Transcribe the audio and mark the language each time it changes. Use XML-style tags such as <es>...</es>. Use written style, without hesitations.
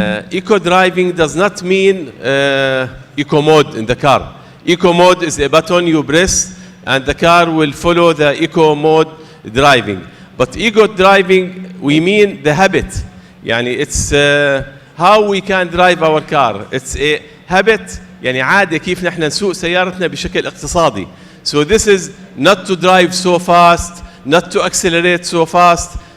<en>Eco driving does not mean eco mode in the car. Eco mode is a button you press and the car will follow the eco mode driving. But eco driving, we mean the habit. يعني it's how we can drive our car. It's a habit,</en> <ar>يعني عادة كيف نحن نسوق سيارتنا بشكل اقتصادي.</ar> <en>So this is not to drive so fast, not to accelerate so fast.</en>